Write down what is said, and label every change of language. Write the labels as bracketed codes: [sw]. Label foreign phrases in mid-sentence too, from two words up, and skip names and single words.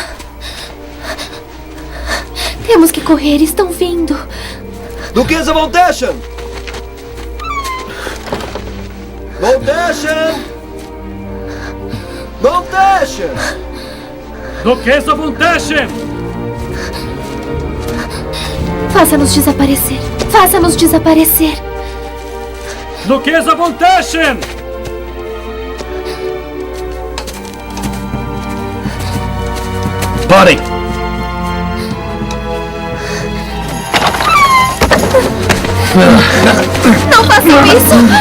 [pt] Temos que correr, estão vindo. Duquesa Von Teschen! Von Teschen! Von Teschen! Duquesa Von Teschen! Faça-nos desaparecer. Faça-nos desaparecer. Duquesa Von Teschen! Parem! Não façam isso!